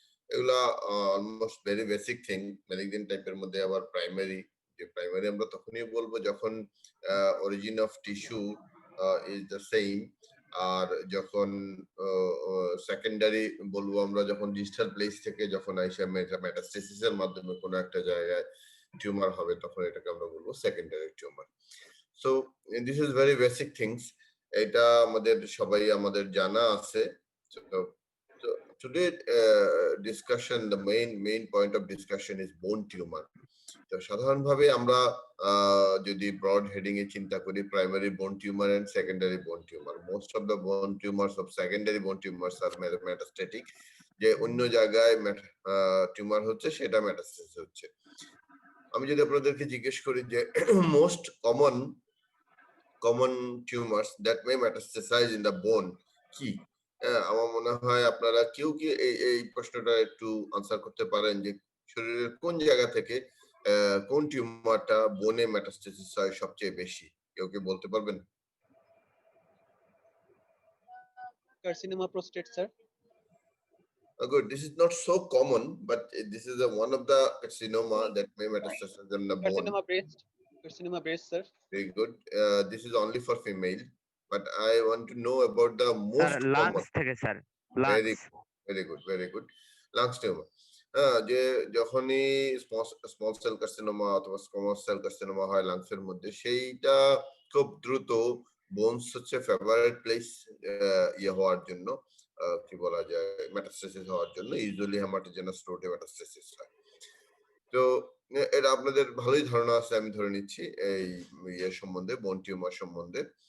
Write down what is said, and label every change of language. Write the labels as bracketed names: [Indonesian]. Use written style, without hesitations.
[Bangla] এগুলা almost very basic thing. Malignant টাইপের মধ্যে আবার প্রাইমারি, যে প্রাইমারি আমরা তখনই বলবো যখন [English] origin of tissue is the same, [Bangla] আর যখন সেকেন্ডারি বলবো আমরা যখন ডিস্টাল প্লেস থেকে যখন আইসা মেটাস্টেসিসের মাধ্যমে কোনো একটা জায়গায় টিউমার হবে, তখন এটাকে আমরা বলবো secondary tumour. [English] so this is very basic things, [Bangla] এটা আমাদের সবাই আমাদের জানা আছে। [English] So today discussion, the main point of discussion is bone tumor. [Bangla] তো সাধারণভাবে আমরা যদি ব্রড হেডিং এ চিন্তা করি, প্রাইমারি বোন টিউমার এন্ড সেকেন্ডারি বোন tumour, [English] most of the bone tumours [Bangla] of secondary বোন টিউমারস আর মেটাস্টেটিক, যে অন্য জায়গায় টিউমার হচ্ছে সেটা মেটাস্টেসিস হচ্ছে। আমি যদি আপনাদেরকে জিজ্ঞেস করি যে [English] most common tumours that may metastasise in the bone [Bangla] কি, আমার মনে হয় আপনারা কেউ কি এই প্রশ্নটা একটু আনসার করতে পারেন যে শরীরের কোন জায়গা থেকে কোন টিউমারটা বোনে মেটাস্টেসিস হয় সবচেয়ে বেশি? কেউ কি বলতে পারবেন? [English] Carcinoma prostate, sir. Good. This is not so common, but this is one of the carcinoma that may metastasize in the bone. Carcinoma breast, sir. Very good. This is only for female, but I want to know about the most sir, lungs [Bangla] থেকে sir, [English] lungs. Very good. Lungs tumor. [Bangla] যে যখনই small cell carcinoma অথবা squamous cell carcinoma হয় lungs এর মধ্যে, সেইটা খুব দ্রুত বোনস হচ্ছে ফেভারিট প্লেস হওয়ার জন্য, কি বলা যায়, মেটাস্টেসিস হওয়ার জন্য। ইউজুয়ালি হেমাটোজেনাস রুটে মেটাস্টেসিস হয়। তো এটা আপনাদের ভালোই ধারণা আছে আমি ধরে নিচ্ছি এই সম্বন্ধে, বোন টিউমার সম্বন্ধে।